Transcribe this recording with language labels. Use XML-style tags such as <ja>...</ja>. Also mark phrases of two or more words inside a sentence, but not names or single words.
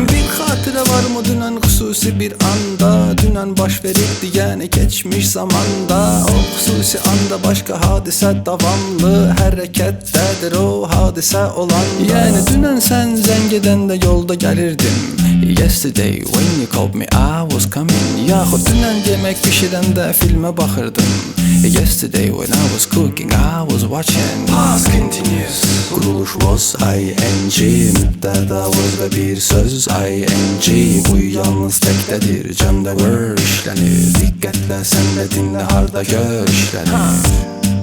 <az>Bir xatirə varmı dünən, xüsusi bir anda. Dünən baş veribdi, yəni keçmiş zamanda. O xüsusi anda başqa hadisə, davamlı hərəkətdədir o hadisə olanda. Yəni dünən sən zəng edəndə yolda gəlirdim.</az> <en>Yesterday when you called me I was coming.</en> <az>Yaxud dünən yemək bişirəndə filmə baxırdım.</az> <en>Yesterday when I was cooking I was watching. Past continuous.</en> <az>Quruluş was ing, mübtəda was və bir söz ing. Bu yalnız təkdədir, cəmdə işlənir. Diqqətlə, sən də dinlə, harda gör işlənir.</az>